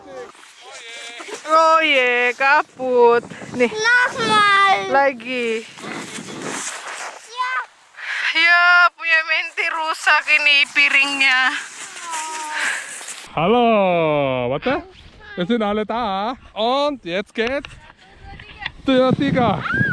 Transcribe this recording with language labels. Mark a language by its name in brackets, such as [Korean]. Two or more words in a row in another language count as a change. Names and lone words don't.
[Indonesian] Oh ye, kaput. Nih, [German] Nochmal. [Indonesian] lagi. [German] Ja. [Indonesian] Ya, punya Menti rusak ini piringnya. [German] Hallo, warte. Wir sind alle da. Und jetzt geht's. 3, 3.